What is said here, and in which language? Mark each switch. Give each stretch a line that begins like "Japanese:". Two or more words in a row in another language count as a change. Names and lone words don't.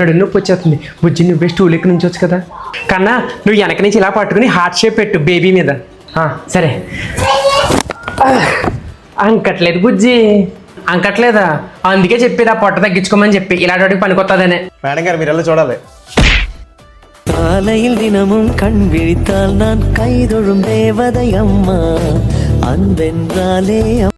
Telugu: నడు నొప్పి వచ్చేస్తుంది. బుజ్జి నువ్వే స్టూల్ ఎక్కి నుంచి వచ్చు కదా. కన్నా నువ్వు వెనక నుంచి ఇలా పట్టుకుని
English: heart shape
Telugu: పెట్టు బేబీ మీద. సరే. అంకట్లేదు బుజ్జి, అంకట్లేదా? అందుకే చెప్పేది ఆ పొట్ట తగ్గించుకోమని చెప్పి, ఇలాంటి పనికొత్తదనే. మేడం గారు మీరు ఎలా చూడాలి.
Tamil: காலையில் தினமும் கண் விழித்தால் நான் கைதொழும் தேவதை அம்மா, அன்பென்றாலே